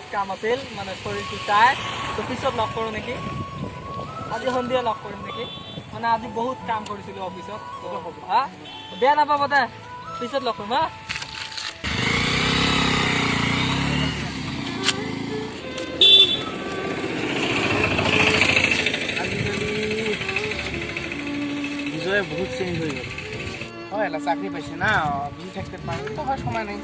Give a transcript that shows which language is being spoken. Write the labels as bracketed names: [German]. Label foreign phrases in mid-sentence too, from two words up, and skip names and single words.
[Assamese] কাম আছিল, মানে শরীরটো চাই, তো পিছত লগ কৰো নেকি, আজি সন্ধিয়া লগ কৰিম নেকি, মানে আজি বহুত কাম কৰিছিলো অফিসত। হা বেয়া নাপাব দে, পিছত লগ কৰিম হা। [Bangla] বিজয় বহুত চেঞ্জ হয়ে গেল। হয় এলা চাকরি পাইছে না, বিজি থাকতে পারে তো, হয় সময় নেই।